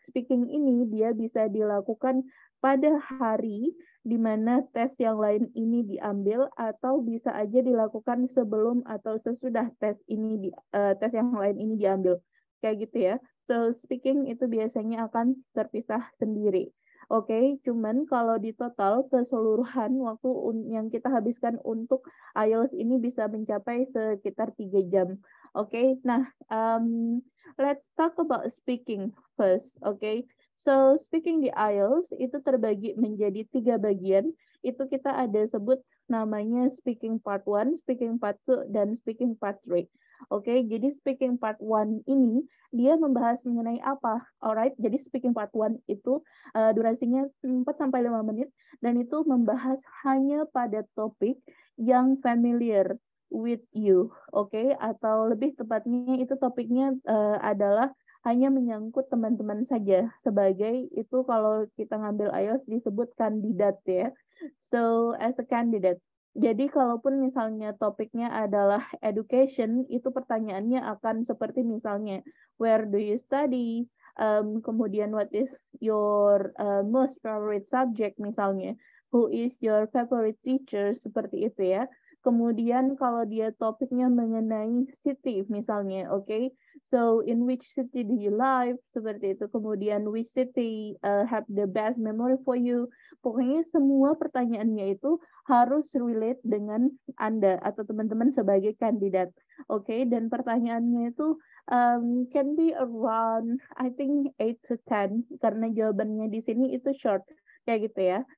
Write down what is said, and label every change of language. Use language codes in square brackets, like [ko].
[id] Speaking ini dia bisa dilakukan pada hari di mana tes yang lain ini diambil atau bisa aja dilakukan sebelum atau sesudah tes yang lain ini diambil. Kayak gitu ya. So, speaking itu biasanya akan terpisah sendiri. Oke, cuman kalau di total keseluruhan waktu yang kita habiskan untuk IELTS ini bisa mencapai sekitar 3 jam. Oke, nah [en] let's talk about speaking first. [id] Oke, so speaking di IELTS itu terbagi menjadi 3 bagian. Itu kita ada sebut namanya speaking part 1, speaking part 2, dan speaking part 3. Oke, jadi speaking part 1 ini dia membahas mengenai apa? Alright, jadi speaking part 1 itu durasinya 4-5 menit dan itu membahas hanya pada topik yang [en] familiar with you. [id] Oke, atau lebih tepatnya itu topiknya adalah hanya menyangkut teman-teman saja. Sebagai itu kalau kita ngambil IELTS disebut kandidat ya. [en] So, as a candidate. [id] Jadi kalaupun misalnya topiknya adalah education, itu pertanyaannya akan seperti misalnya, [en] where do you study? Kemudian what is your most favorite subject [id] misalnya? [en] Who is your favorite teacher? [id] Seperti itu ya. Kemudian kalau dia topiknya mengenai city misalnya, oke? [en] So in which city do you live? [id] Seperti itu. Kemudian [en] which city have the best memory for you? [id] Pokoknya semua pertanyaannya itu harus relate dengan Anda atau teman-teman sebagai kandidat. Oke, dan pertanyaannya itu [en] can be around I think 8 to 10 [id] karena jawabannya di sini itu short kayak gitu ya.